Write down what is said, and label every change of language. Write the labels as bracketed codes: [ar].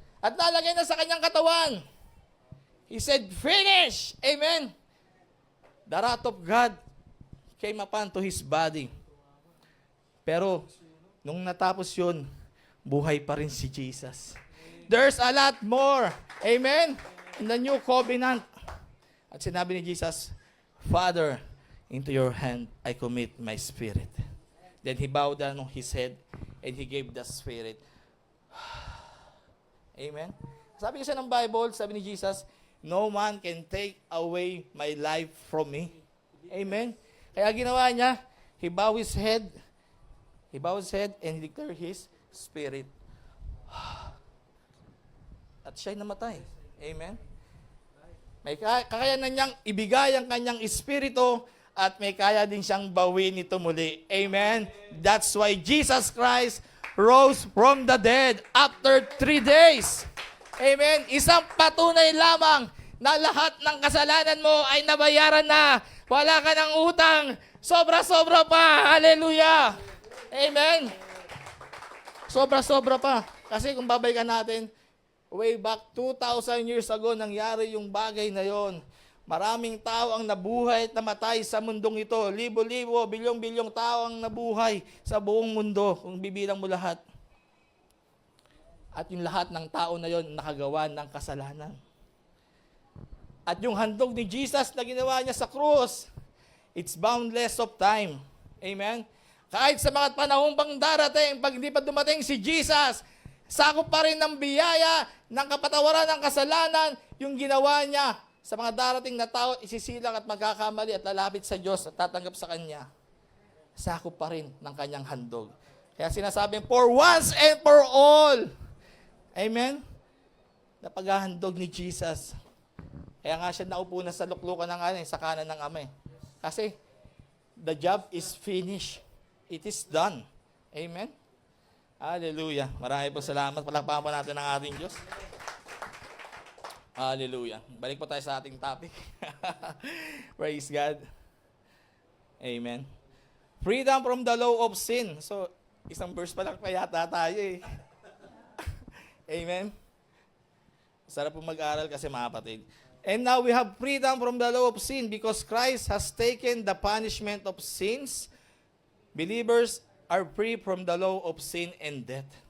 [tl] At nalagay na sa kanyang katawan. [en] He said, finish. Amen? The wrath of God came upon to His body. [tl] Pero, nung natapos yun, buhay pa rin si Jesus. [en] There's a lot more. Amen? In the new covenant. [tl] At sinabi ni Jesus, [en] Father, into your hand I commit my spirit. Then He bowed down on His head and He gave the spirit. Amen? [tl] Sabi kasi ng Bible, sabi ni Jesus, [en] no man can take away my life from me. Amen? [tl] Kaya ginawa niya, [en] He bowed His head and He declared His spirit. [tl] At siya'y namatay. Amen? May kakayanan niyang ibigay ang kanyang espiritu at may kaya din siyang bawin ito muli. Amen? [en] That's why Jesus Christ rose from the dead after 3 days. Amen? [tl] Isang patunay lamang na lahat ng kasalanan mo ay nabayaran na. Wala ka ng utang. Sobra-sobra pa. Hallelujah. Amen? Sobra-sobra pa. Kasi kung babalikan natin, way back 2,000 years ago, nangyari yung bagay na yon. Maraming tao ang nabuhay at namatay sa mundong ito. Libo-libo, bilyong-bilyong tao ang nabuhay sa buong mundo, kung bibilang mo lahat. At yung lahat ng tao na yon nakagawa ng kasalanan. At yung handog ni Jesus na ginawa niya sa krus, [en] it's boundless of time. [tl] Amen? Kahit sa mga panahong pang darating, pag hindi pa dumating si Jesus, sakop pa rin ng biyaya, ng kapatawaran ng kasalanan, yung ginawa niya sa mga darating na tao, isisilang at magkakamali at lalapit sa Diyos at tatanggap sa Kanya. Sakop pa rin ng Kanyang handog. Kaya sinasabing, [en] for once and for all. [tl] Amen? Napaghahandog ni Jesus. Kaya nga siya naupo na sa luklukan ng sa kanan ng Ama. [en] Kasi, the job is finished. It is done. Amen? Hallelujah. [tl] Marami po salamat. Palakpakan po natin ang ating Diyos. Hallelujah. Balik po tayo sa ating topic. Praise God. Amen. [en] Freedom from the law of sin. [tl] So, isang verse pa lang pa yata tayo eh. Amen. Sarap po mag-aral kasi mga kapatid. [en] And now we have freedom from the law of sin because Christ has taken the punishment of sins. Believers are free from the law of sin and death.